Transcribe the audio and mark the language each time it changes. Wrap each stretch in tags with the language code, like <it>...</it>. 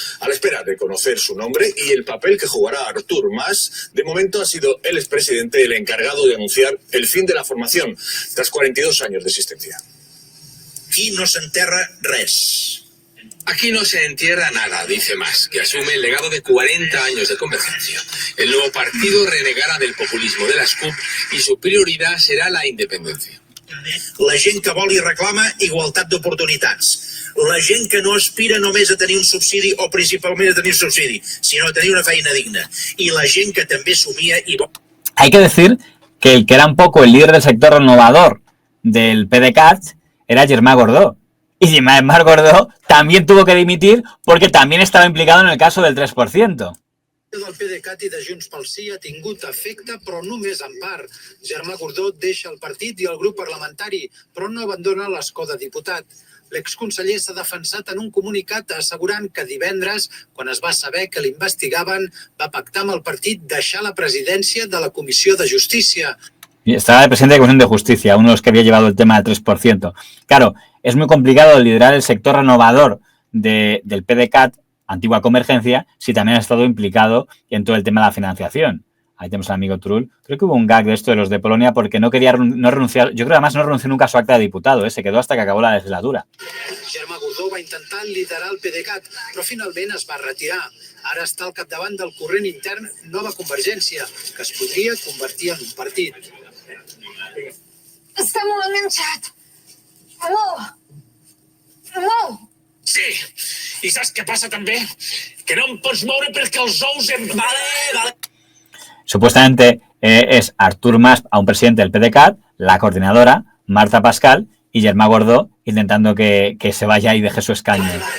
<es>A la espera de conocer su nombre y el papel que jugará Artur Mas, de momento ha sido el expresidente el encargado de anunciar el fin de la formación tras 42 años de existencia.</es> <ca>Aquí no s'enterra res.</ca> <es>Aquí no se entierra nada, dice Mas, que asume el legado de 40 años de Convergencia. El nuevo partido renegará del populismo de las CUP y su prioridad será la independencia.</es> <ca>La gent que vol i reclama igualtat d'oportunitats. La gent que no aspira només a tenir un subsidi o principalment a tenir un subsidi, sinó a tenir una feina digna. I la gent que també somia i vol...</ca> <es>Hay que decir que el que era un poco el líder del sector renovador del PDeCAT era Germà Gordó. Y Germà Gordó también tuvo que dimitir porque también estaba implicado en el caso del 3%.</es> <ca>Del PDeCAT i de Junts pel Sí ha tingut efecte, però només en part. Germà Gordó deixa el partit i el grup parlamentari, però no abandona l'escó de diputat. L'exconseller s'ha defensat en un comunicat assegurant que divendres, quan es va saber que l'investigaven, va pactar amb el partit deixar la presidència de la Comissió de Justícia.</ca> <es>Estaba el presidente de la Comisión de Justicia, uno de los que había llevado el tema del 3%. Claro, es muy complicado liderar el sector renovador del PDeCAT, antigua Convergencia, si también ha estado implicado en todo el tema de la financiación. Ahí tenemos al amigo Trull. Creo que hubo un gag de esto de los de Polonia porque no quería no renunciar. Yo creo que además no renunció nunca a su acta de diputado, se quedó hasta que acabó la legislatura.</es> <ca>Germà Gordó va intentar liderar el PDeCAT, però finalment es va retirar. Ara està al capdavant del corrent intern Nova Convergència, que es podria convertir en un partit. Està molt enganxat. Molt. Molt. Sí, i saps què passa també? Que no em pots moure perquè els ous em...</ca> <es>Vale. Supuestamente es Artur Mas, a un presidente del PDeCAT, la coordinadora, Marta Pascal, y Germà Gordó intentando que se vaya y deje su escaño.</es>